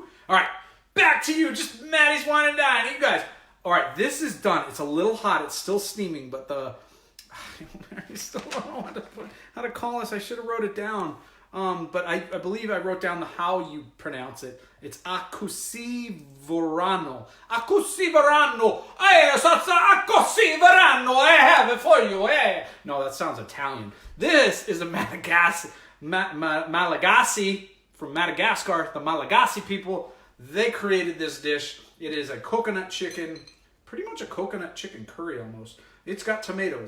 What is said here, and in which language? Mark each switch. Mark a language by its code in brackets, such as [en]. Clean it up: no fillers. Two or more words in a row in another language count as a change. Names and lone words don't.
[en] All right, back to you. Just Matty's Wine and Dine. You guys. All right, this is done. It's a little hot. It's still steaming, but I still don't know how to call this. I should have wrote it down. But I believe I wrote down how you pronounce it. It's Akoho Sy Voanio. Akoho Sy Voanio. Akoho Sy Voanio. I have it for you. No, that sounds Italian. This is a Malagasy from Madagascar. The Malagasy people, they created this dish. It is a coconut chicken, pretty much a coconut chicken curry almost. It's got tomatoes.